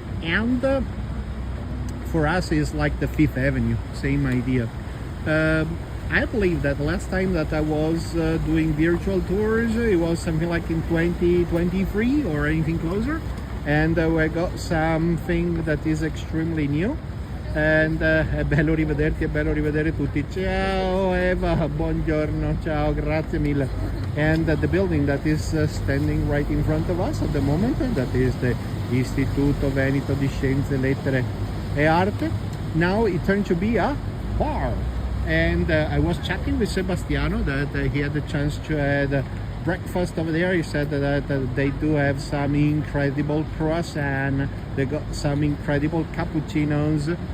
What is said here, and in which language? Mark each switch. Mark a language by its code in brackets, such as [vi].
[en] And for us is like the Fifth Avenue, same idea. I believe that the last time that I was doing virtual tours, it was something like in 2023 or anything closer. And we got something that is extremely new. [it] And è bello rivederti, è bello rivedere tutti. Ciao Eva, buongiorno, ciao, grazie mille. [en] And the building that is standing right in front of us at the moment, that is the Istituto Veneto di Scienze, Lettere e Arte. Now it turned to be a bar. And I was chatting with Sebastiano that he had the chance to have breakfast over there. He said that they do have some incredible croissant, they got some incredible cappuccinos.